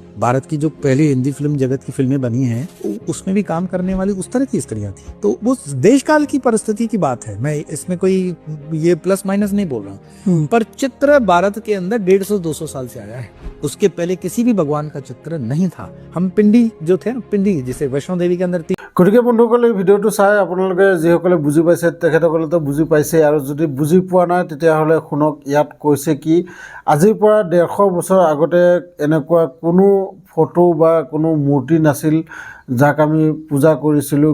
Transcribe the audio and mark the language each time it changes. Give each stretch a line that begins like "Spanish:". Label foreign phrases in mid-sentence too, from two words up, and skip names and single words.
Hindi: भारत की जो पहली हिंदी फिल्म जगत की फिल्में बनी हैं, उसमें भी काम करने वाली उस तरह की स्त्रियां थी। तो वो देश काल की परिस्थिति की बात है, मैं इसमें कोई ये
English: plus minus
Hindi: नहीं बोल रहा हूँ। पर चित्र भारत के अंदर 150-200 साल से आया है। उसके पहले किसी भी भगवान का चित्र नहीं था। हम पिंडी जो थे ना, पिंडी जिसे वैष्णो देवी के अंदर
Assamese: গতিকে বন্ধুসকলে এই ভিডিঅ'টো চাই আপোনালোকে যিসকলে বুজি পাইছে তেখেতসকলেতো বুজি পাইছে, আৰু যদি বুজি পোৱা নাই তেতিয়াহ'লে শুনক ইয়াত কৈছে কি। আজিৰ পৰা 150 বছৰ আগতে এনেকুৱা কোনো ফটো বা কোনো মূৰ্তি নাছিল যাক আমি পূজা কৰিছিলোঁ।